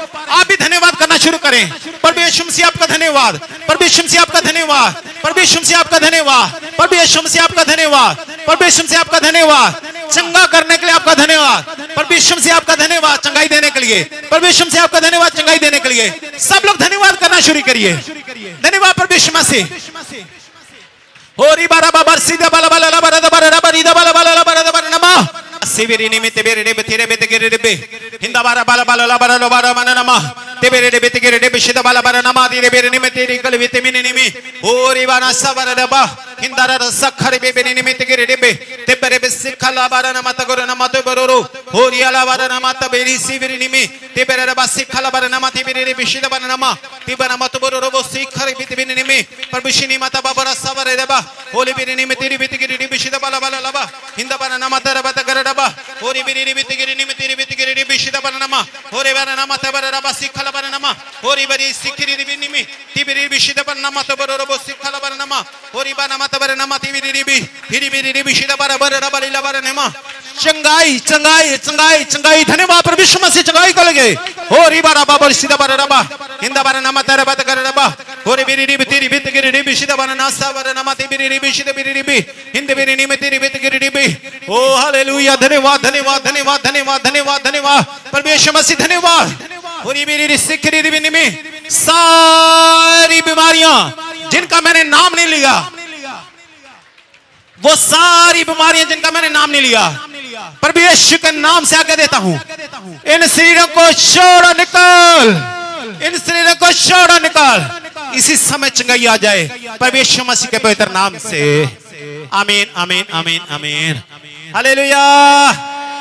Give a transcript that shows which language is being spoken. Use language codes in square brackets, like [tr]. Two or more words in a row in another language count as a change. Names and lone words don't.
[hi] आप भी धन्यवाद करना शुरू करें। प्रभु यीशु मसीह आपका धन्यवाद, प्रभु यीशु मसीह आपका धन्यवाद, प्रभु यीशु मसीह आपका धन्यवाद, प्रभु यीशु मसीह आपका धन्यवाद, प्रभु यीशु मसीह आपका धन्यवाद। चंगा करने के लिए आपका धन्यवाद। प्रभु यीशु मसीह आपका धन्यवाद चंगाई देने के लिए। प्रभु यीशु मसीह आपका धन्यवाद चंगाई देने के लिए। सब लोग धन्यवाद करना शुरू करिए। धन्यवाद प्रभु यीशु मसीह। होरी बारा बाबर सीधा बाला बाला ला बारा बारा ला बारी दा बाला बाला ला बारा दा बारा नमा सिविरी निमित बेरे डे तेरे बेते गिरे डे हिंदा बारा बाला बाला ला बारा लो बारा मना नमा ते बेरे डे बेते गिरे डे बिशिदा बाला बारा नमा तेरे बेरे निमित तेरी कल बेते मिनी निमि होरी बारा सवारा डबा हिंदा रा सखरे बे बेरे निमित गिरे डे ते बेरे बे सिखा ला बारा नमा तगोर नमा तो बरोरो होरी आला बारा नमा त बेरी सिविरी निमि ते बेरे रा सिखा ला बारा नमा ते बेरे बिशिदा बारा नमा ते बारा नमा तो बरोरो वो सिखरे बेते मिनी निमि परबिशिनी माता बाबरा सवारे डबा होली बेरे निमित तेरी बेते गिरे डे बिशिदा बाला बाला लबा हिंदा बारा नमा त रबा त गर डबा होरी बेरे निमित गिरे निमित तेरी बेते गिरे डे बिशिदा Shidabaranama, Horevanama Tabaraba Sikalabaranama, Horibari Sikiri Vinimi, Tibiri Shidabanama Tabarabo Sikalabaranama, Horibanama Tabaranama Tibiri, Hiribiri Shidabarabaranama, चंगाई, चंगाई, चंगाई, चंगाई, Tanema, Provisionasi Changai Kolege, Horibara Baba Sidabaraba, [en] in the Baranama Tarabataraba, Horibiri Bitiri Shidabanasa, Baranamati Biribi, in the Birinimiti Bitiribi. [hi] Oh, hallelujah, धन्यवाद, धन्यवाद, धन्यवाद, धन्यवाद, धन्यवाद, धन्यवाद, परमेश्वर मसीह धन्यवाद, Horibiri Sikiri Vinimi, सारी बीमारियां जिनका मैंने नाम नहीं लिया, वो सारी बीमारियां जिनका मैंने नाम नहीं लिया, प्रभु यीशु के नाम से आगे देता हूं, इन शरीरों को छोड़ो निकाल, इन शरीरों को छोड़ो निकाल, इसी समय चंगाई आ जाए प्रभु यीशु मसीह के पवित्र नाम से, आमीन आमीन आमीन आमीन, हालेलुया।